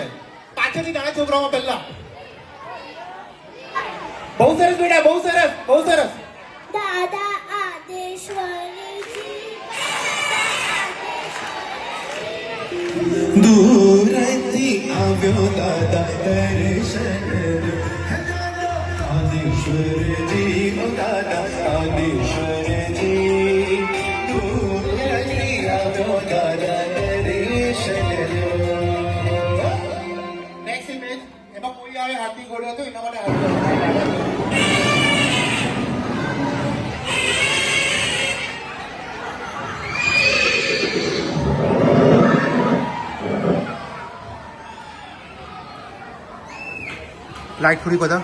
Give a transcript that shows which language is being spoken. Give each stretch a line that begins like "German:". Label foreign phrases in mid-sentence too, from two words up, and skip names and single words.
Gujarati: પાછળથી નાના છોકરાઓમાં પહેલા. બહુ સરસ બેટા, બહુ સરસ, બહુ સરસ. દાદા આદેશ્વરીજી, દૂરથી આવ્યો દાદા દર્શન આદેશ્વરજી ઓ દાદા આદેશ્વરજી દૂરથી આવ્યો દાદા દર્શન
English: next image.
Gujarati: એમાં કોઈ આવે હાથી ઘોડો હતો એના માટે હાથી. લાઈટ થોડી બધા.